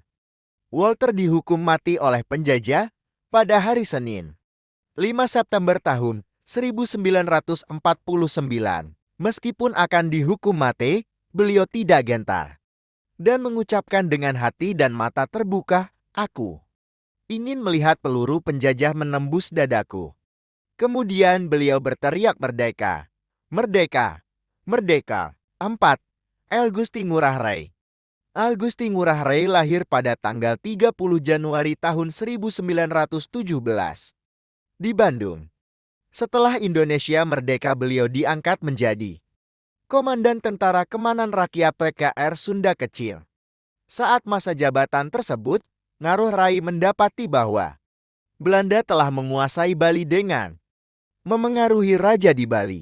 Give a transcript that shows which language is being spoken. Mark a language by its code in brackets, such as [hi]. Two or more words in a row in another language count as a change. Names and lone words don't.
[id] Walter dihukum mati oleh penjajah pada hari Senin, 5 September tahun 1949. Meskipun akan dihukum mati, beliau tidak gentar dan mengucapkan dengan hati dan mata terbuka, "Aku ingin melihat peluru penjajah menembus dadaku." Kemudian beliau berteriak, "Merdeka! Merdeka! Merdeka!" 4. El Gusti Ngurah Rai. El Gusti Ngurah Rai lahir pada tanggal 30 Januari tahun 1917 di Bandung. Setelah Indonesia merdeka, beliau diangkat menjadi Komandan Tentara Kemanan Rakyat PKR Sunda Kecil. Saat masa jabatan tersebut, Ngaruh Rai mendapati bahwa Belanda telah menguasai Bali dengan memengaruhi raja di Bali.